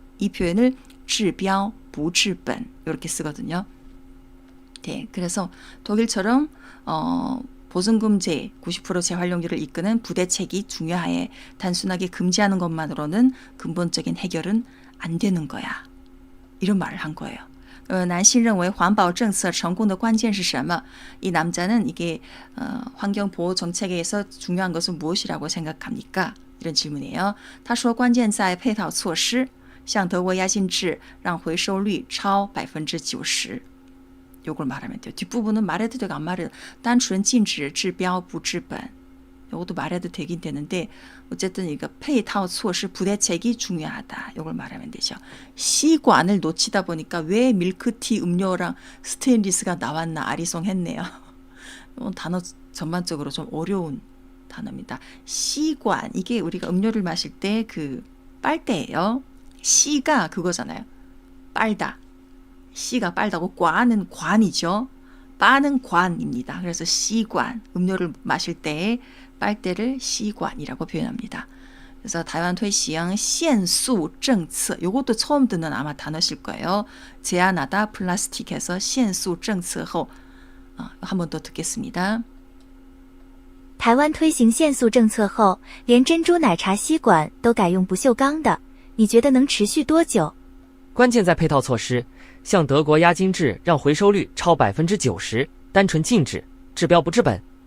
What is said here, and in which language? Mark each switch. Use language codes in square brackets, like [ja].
[ko] 이 표현을 [zh] 治标不治本 [ko] 이렇게 쓰거든요. 네, 그래서 독일처럼 보증금제 90% 재활용률을 이끄는 부대책이 중요해. 단순하게 금지하는 것만으로는 근본적인 해결은 안 되는 거야. 이런 말을 한 거예요. [zh] 男性认为环保政策成功的关键是什么? [ko] 이 남자는 이게 환경보호 정책에서 중요한 것은 무엇이라고 생각합니까? 이런 질문이에요. [zh] 他说关键在配套措施像德国压金制让回收率超90%. [ko] 요걸 말하면 돼요. 뒷부분은 말해도 되고 안 말해도 [zh] 单纯禁止治标不治本. [ko] 이것도 말해도 되긴 되는데 어쨌든 이거 페이타오措施 부대책이 중요하다. 이걸 말하면 되죠. 시관을 놓치다 보니까 왜 밀크티 음료랑 스테인리스가 나왔나 아리송했네요. 이건 단어 전반적으로 좀 어려운 단어입니다. 시관 이게 우리가 음료를 마실 때 그 빨대예요. 시가 그거잖아요. 빨다. 시가 빨다고 관은 관이죠. 빠는 관입니다. 그래서 시관 음료를 마실 때 빨대를 시관이라고 표현합니다. 그래서 [zh] 台湾推行限塑政策 [ko] 요것도 처음 듣는 아마 단어실 거예요. 제한하다 플라스틱에서 [zh] 限塑政策后 [ko] 한 번 더 듣겠습니다. [zh] 台湾推行限塑政策后，连珍珠奶茶吸管都改用不锈钢的，你觉得能持续多久？关键在配套措施，像德国压金制让回收率超90%，单纯禁止治标不治本。